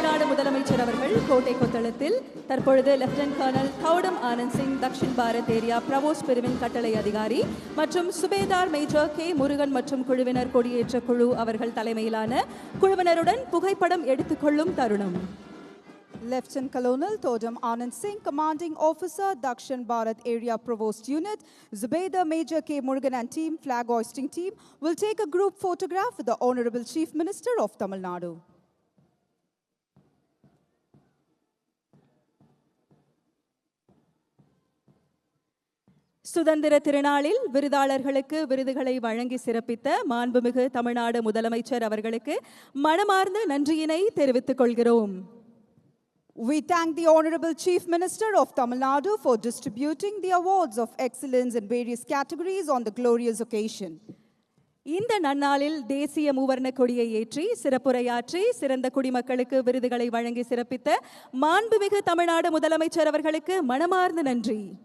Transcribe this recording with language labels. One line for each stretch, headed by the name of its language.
Tamil: முதலமைச்சர் அவர்கள் கோட்டை கொத்தளத்தில் தற்பொழுது lieutenant colonel கவுடம் Anand Singh Dakshin Bharat area பிரவோஸ் பிரிவின் கட்டளை அதிகாரி மற்றும் சுபேதார் மேஜர் கே முருகன் மற்றும் குழுவினர் கொடியேற்ற குழு அவர்கள் தலைமையிலான குழுவினருடன் புகைப்படம் எடுத்துக்கொள்ளும் தருணம்.
English: Lieutenant Colonel Todam Anand Singh, Commanding Officer, Dakshin Bharat Area Provost Unit, Zubaida Major K. Murugan and team, flag hoisting team, will take a group photograph with the Honorable Chief Minister of Tamil Nadu.
Tamil: சுதந்திர திருநாளில் விருதாளர்களுக்கு விருதுகளை வழங்கி சிறப்பித்த மாண்புமிகு தமிழ்நாடு முதலமைச்சர் அவர்களுக்கு மனமார்ந்த நன்றியினை தெரிவித்துக் கொள்கிறோம்.
English: We thank the Honorable Chief Minister of Tamil Nadu for distributing the awards of excellence in various categories on the glorious occasion.
Tamil: இந்த நன்னாளில் தேசிய மூவர்ண கொடியை ஏற்றி சிறப்புரையாற்றி சிறந்த குடிமக்களுக்கு விருதுகளை வழங்கி சிறப்பித்த மாண்புமிகு தமிழ்நாடு முதலமைச்சர் அவர்களுக்கு மனமார்ந்த நன்றி.